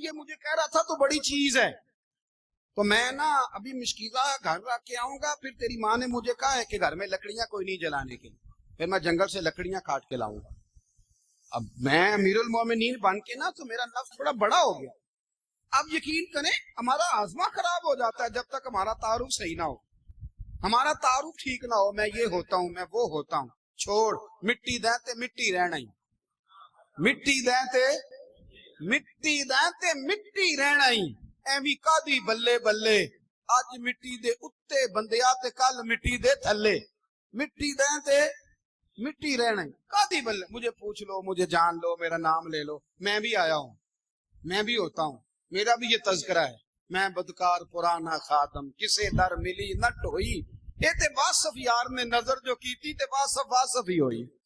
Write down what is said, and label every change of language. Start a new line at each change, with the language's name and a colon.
Urdu: یہ مجھے کہہ رہا تھا تو بڑی چیز ہے, تو میں نا ابھی مشکیزہ گھر رکھ کے آؤں گا, پھر تیری ماں نے مجھے کہا ہے کہ گھر میں لکڑیاں کوئی نہیں جلانے کے لیے, پھر میں جنگل سے لکڑیاں کاٹ کے لاؤں گا. اب میں امیر المومنین بن کے نا تو میرا نفس تھوڑا بڑا ہو گیا. اب یقین کریں ہمارا آزما خراب ہو جاتا ہے جب تک ہمارا تعارف صحیح نہ ہو, ہمارا تعارف ٹھیک نہ ہو. میں یہ ہوتا ہوں, میں وہ ہوتا ہوں.
Punjabi: چھوڑ, مٹی دیں تے مٹی رہنا ہی, مٹی دیں تے مٹی دیں تے مٹی رہنا ہی. ایویں کادی بلے بلے, اج مٹی دے اتے بندیا تے کل مٹی دے تھلے. مٹی دیں تے مٹی رہنا ہی, کادی بلے.
Urdu: مجھے پوچھ لو, مجھے جان لو, میرا نام لے لو, میں بھی آیا ہوں, میں بھی ہوتا ہوں, میرا بھی یہ تذکرہ ہے.
Punjabi: میں بدکار پرانا خادم, کسے در ملی نہ ٹھوئی, یہ تے واصف یار نے نظر جو کی تھی تے واصف واصف ہی ہوئی.